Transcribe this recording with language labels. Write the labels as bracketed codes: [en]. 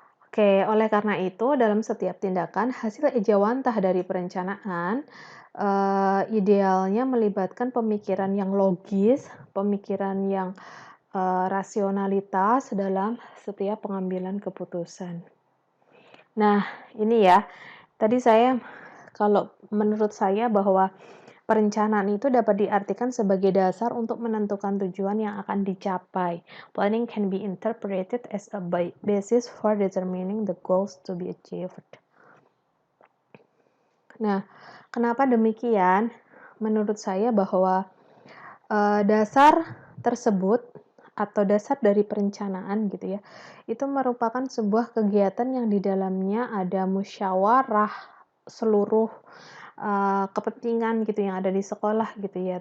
[id] Oke, oleh karena itu, dalam setiap tindakan, hasil ejawantah dari perencanaan, idealnya melibatkan pemikiran yang logis, pemikiran yang, rasionalitas dalam setiap pengambilan keputusan. Nah, ini ya, tadi kalau menurut saya bahwa perencanaan itu dapat diartikan sebagai dasar untuk menentukan tujuan yang akan dicapai. [en] Planning can be interpreted as a basis for determining the goals to be achieved. [id] Nah, kenapa demikian? Menurut saya bahwa dasar tersebut atau dasar dari perencanaan gitu ya, itu merupakan sebuah kegiatan yang di dalamnya ada musyawarah seluruh kepentingan gitu yang ada di sekolah gitu ya.